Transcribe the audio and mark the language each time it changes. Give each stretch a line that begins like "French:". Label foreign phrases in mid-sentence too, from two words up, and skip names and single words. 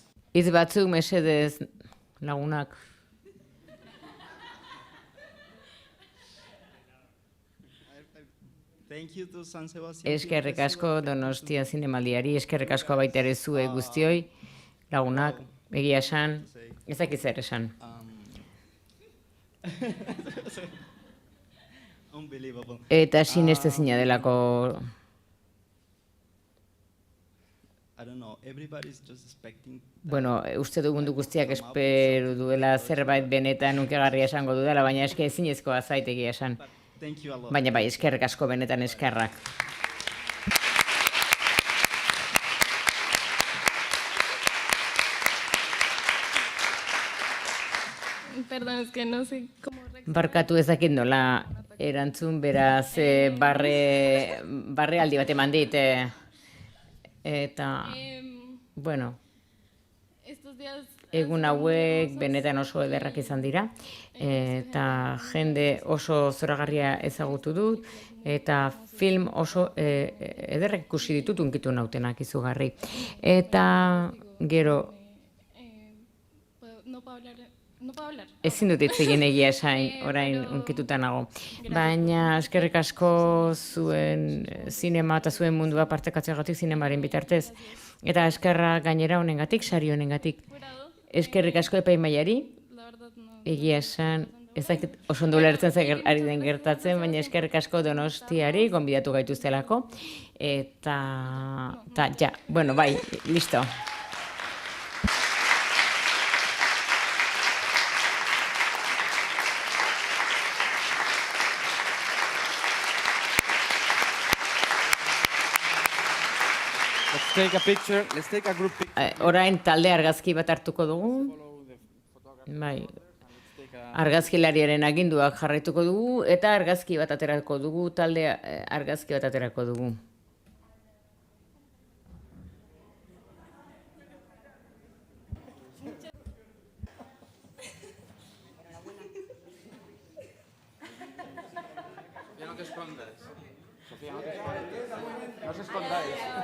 Basque: Hitz batzuk mesedez lagunak.
English: Thank you to San Sebastian.
Basque: Eskerrik asko Donostia Zinemaldiari, eskerrik asko baita ere zuei guztioi, lagunak, egia esan, ez dakit zer esan.
English: Unbelievable.
Basque: Eta sinestezina delako,
English: I don't know. Everybody's just expecting.
Basque: bueno, uste du mundu guztiak espero duela zerbait benetan unkegarria esango dudala, baina eske ezinezkoa zait egia esan.
English: Thank you a lot.
Basque: Baina bai, eskerrik asko benetan eskerrak.
Spanish: Perdón, es que no sé cómo
Basque: Barkatu ez dakit nola erantzun, beraz barrealdi bat eman dit, eta, bueno,
Spanish: estos días
Basque: egun hauek benetan oso ederrak izan dira, eta jende oso zoragarria ezagutu dut, eta film oso ederrak ikusi ditut unkitu nautenak izugarri. Eta gero,
Spanish: no puedo hablar.
Basque: ezin dut hitz egin egia esain, orain unkituta nago. Baina eskerrik asko zuen zinema eta zuen mundua partekatzeagatik zinemaren bitartez. Eta eskerra gainera honengatik, sari honengatik. Eskerrik asko epaimahaiari,
Spanish: La verdad no.
Basque: egia esan, ez dakit oso ondo ulertzen zer ari den gertatzen, baina eskerrik asko Donostiari, gonbidatu gaituztelako. Eta ja, bueno, bai, listo.
English: Let's take a picture. Let's take a group picture.
Basque: Orain talde argazki bat hartuko dugu. Bai. Argazkilariaren aginduak jarraituko dugu eta argazki bat aterako dugu, talde argazki bat aterako dugu.
Spanish: Sofía, no te escondas. Sofía, no te escondas. No os escondáis.